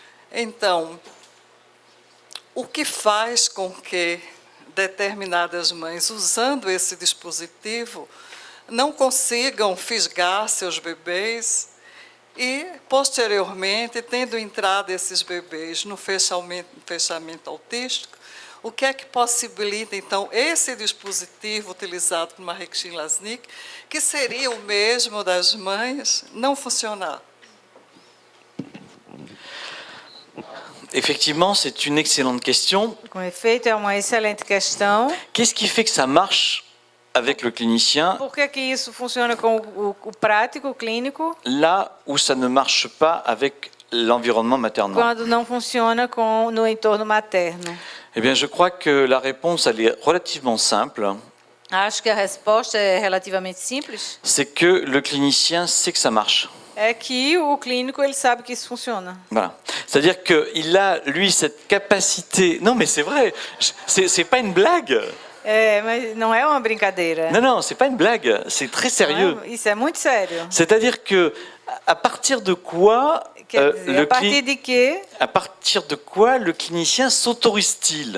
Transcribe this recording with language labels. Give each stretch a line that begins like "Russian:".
Portuguese: Então, o que faz com que determinadas mães, usando esse dispositivo, não consigam fisgar seus bebês e, posteriormente, tendo entrado esses bebês no fechamento autístico, o que é que possibilita, então, esse dispositivo utilizado por Marie-Christine Laznick, que seria o mesmo das mães, não funcionar?
French: Effectivement, c'est une excellente question.
Portuguese: Com efeito, é uma excelente questão.
French: Qu'est-ce qui fait que ça marche avec le clinicien
Portuguese: Por que que isso funciona com o prático, o clínico,
French: là où ça ne marche pas avec l'environnement maternel?
Portuguese: quando não funciona no entorno materno?
French: Eh bien, je crois que la réponse, elle est relativement simple.
Portuguese: Acho que a resposta é relativamente simples.
French: C'est que le clinicien sait que ça marche.
Portuguese: É que o clínico ele sabe que isso funciona.
French: Voilà. C'est-à-dire qu'il a, lui, cette capacité... Non, mais c'est vrai, c'est pas une blague.
Portuguese: É, mas não é uma brincadeira.
French: Non, non, c'est pas une blague, c'est très sérieux.
Portuguese: Não é? Isso é muito sério.
French: C'est-à-dire que à partir de quoi
Portuguese: Quer dizer,
French: à partir de quoi le clinicien s'autorise-t-il